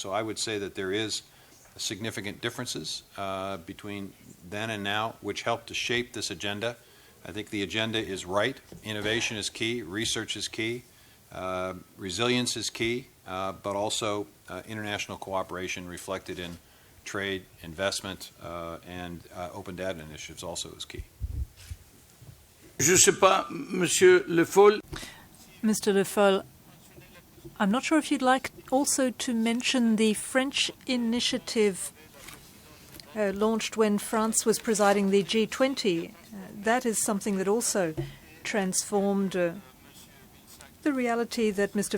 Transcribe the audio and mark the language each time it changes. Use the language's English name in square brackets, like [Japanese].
[English] So I would say that there is significant differences between then and now, which help to shape this agenda. I think the agenda is right. Innovation is key. Research is key. Resilience is key. But also international cooperation reflected in trade, investment, and open data initiatives also is key. [French] Je ne sais pas, Monsieur Le Foll. [English] Mr. Le Foll, I'm not sure if you'd like also to mention the French initiative launched when France was presiding the G20. That is something that also transformed the reality that Mr.